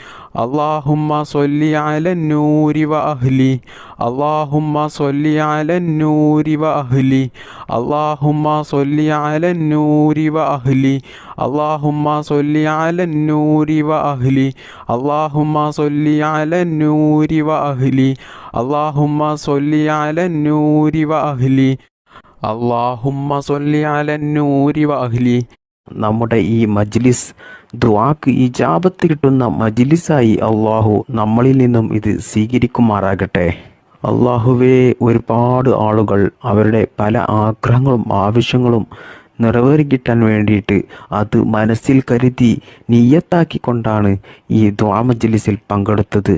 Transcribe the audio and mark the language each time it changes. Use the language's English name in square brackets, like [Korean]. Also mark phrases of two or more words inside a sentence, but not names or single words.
[Arabic] اللهم صل على النور وأهلي اللهم صل على النور وأهلي اللهم صل على النور وأهلي اللهم صل على النور وأهلي اللهم صل على النور وأهلي اللهم صل على النور وأهلي اللهم صل على النور وأهلي. [Malayalam] നമ്മുടെ ഈ മജ്ലിസ് ദുആക്ക് ഇജാബത്ത് കിട്ടുന്ന മജ്ലിസായി അള്ളാഹു നമ്മളിൽ നിന്നും ഇത് സ്വീകരിക്കുമാറാകട്ടെ. അള്ളാഹുവേ, ഒരുപാട് ആളുകൾ അവരുടെ പല ആഗ്രഹങ്ങളും ആവശ്യങ്ങളും നിറവേറിക്കിട്ടാൻ വേണ്ടിയിട്ട് അത് മനസ്സിൽ കരുതി നിയ്യത്താക്കിക്കൊണ്ടാണ് ഈ ദുആ മജ്ലിസിൽ പങ്കെടുത്തത്.